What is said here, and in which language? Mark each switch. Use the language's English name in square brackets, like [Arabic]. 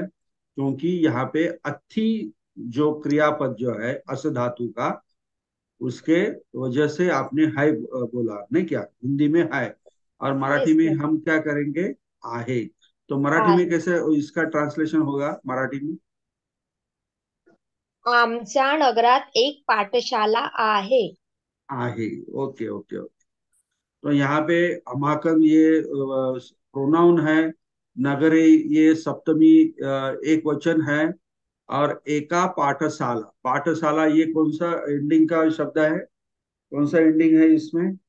[Hindi] क्योंकि यहाँ पे अथी जो क्रियापद जो है अस धातु का, उसके वजह से आपने है बोला नहीं क्या, हिंदी में है, और मराठी [English] yes [Hindi] में सर। हम क्या करेंगे, आहे। तो मराठी में [Marathi] आहे। [Hindi] कैसे इसका ट्रांसलेशन होगा मराठी में? [Marathi] आमच्या नगरात एक पाठशाला आहे। आहे। [English] Okay okay okay. [Hindi] तो यहाँ पे अमाकन ये प्रोनाउन है, नगरे ये सप्तमी एक वचन है, और एका पाठशाला, पाठशाला ये कौन सा एंडिंग का शब्द है, कौन सा एंडिंग है इसमें?